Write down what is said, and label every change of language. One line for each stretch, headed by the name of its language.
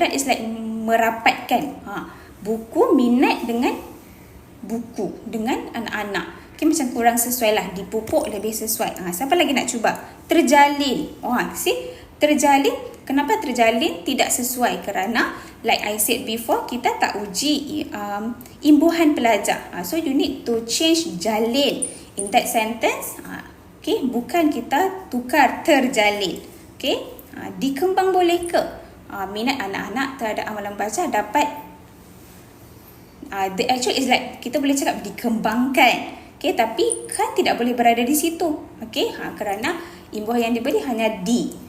Malay: Erat
English: is like
Malay: merapatkan. Buku, minat dengan buku, dengan anak-anak. Okay, macam kurang sesuai lah. Dipupuk lebih sesuai. Siapa lagi nak cuba? Terjalin. See? Terjalin. Kenapa terjalin tidak sesuai? Kerana
English: like I said before,
Malay: kita tak uji imbuhan pelajar.
English: So you need to change jalin in that sentence.
Malay: Okay, bukan kita tukar terjalin. Okay, dikembang boleh ke? Minat anak-anak terhadap amalan baca dapat,
English: the actual is like
Malay: kita boleh cakap dikembangkan. Okay, tapi kan tidak boleh berada di situ. Okay, kerana imbuhan yang diberi hanya di.